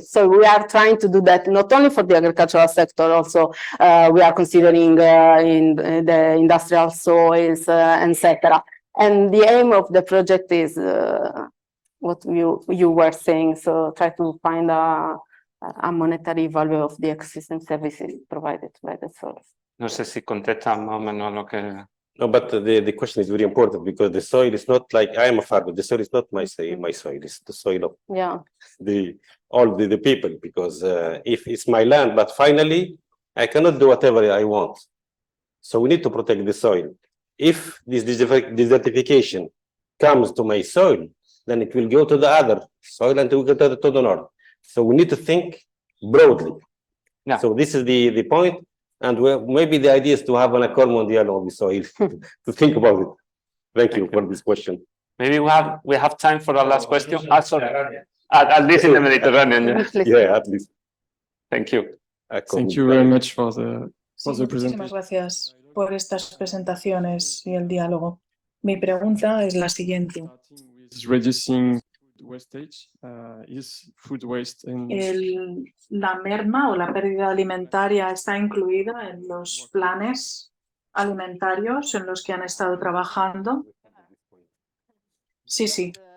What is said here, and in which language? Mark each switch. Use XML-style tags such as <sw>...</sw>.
<en>So we are trying to do that not only for the agricultural sector, also we are considering in the industrial soils, etc. And the aim of the project is what you were saying. So try to find a monetary value of the ecosystem services provided by the soil.</en> <es>No sé si contesta más o menos lo que...</es> <en>No, but the question is very important because the soil is not like I am a farmer. The soil is not my soil. It's the soil of all the people. Because if it's my land, but finally I cannot do whatever I want. So we need to protect the soil. If this desertification comes to my soil, then it will go to the other soil and it will go to the north. So we need to think broadly. Yeah. So this is the point. And maybe the idea is to have an</en> <fr>Accord Mondial</fr> <en>on the soil to think about it. Thank you for this question. Maybe we have time for the last question. Sorry. At least in the Mediterranean. Yeah, at least. Thank you. Thank you very much for the</en> <es>Muchísimas</es> <en>presentation.</en> <es>gracias por estas presentaciones y el diálogo. Mi pregunta es la siguiente.</es> <en>Reducing wastage, is food waste in...</en> <es>¿La merma o la pérdida alimentaria está incluida en los planes alimentarios en los que han estado trabajando? Sí, sí.</es>